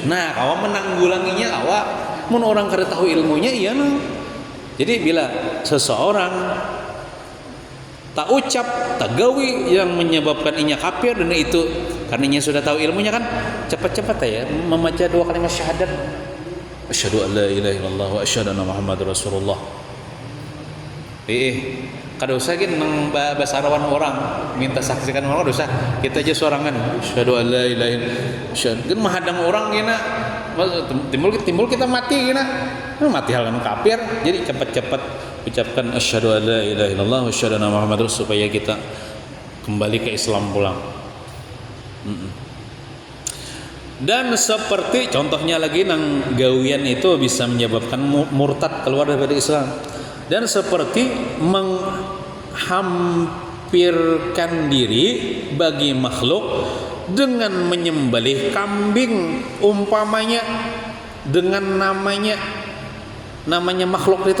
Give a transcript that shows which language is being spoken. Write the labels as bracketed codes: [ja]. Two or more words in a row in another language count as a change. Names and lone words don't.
[bjn] Nah, kawa menanggulanginya kawa mun orang kada tahu ilmunya iya nah. Jadi bila seseorang tak ucap, tak gawi yang menyebabkan inya kafir dan itu karena inya sudah tahu ilmunya kan cepat-cepat ya membaca dua kalimat syahadat. [ar] أشهد أن لا إله إلا الله وأشهد أن محمدا رسول الله. [bjn] Kada usah gin nang basarawan orang minta saksikan orang kada usah. Kita aja sorangan [ar] أشهد أن لا إله إلا الله. [bjn] Kan menghadang orang gina timbul kita mati gina. Mati hal yang kafir. Jadi cepat-cepat ucapkan [ar] أشهد أن لا إله إلا الله وأشهد أن محمدا رسول الله [bjn] supaya kita kembali ke Islam pulang. Dan seperti contohnya lagi nang gawian itu bisa menyebabkan murtad keluar daripada Islam. [id] Dan seperti menghampirkan diri bagi makhluk dengan menyembelih kambing umpamanya dengan namanya makhluk itu.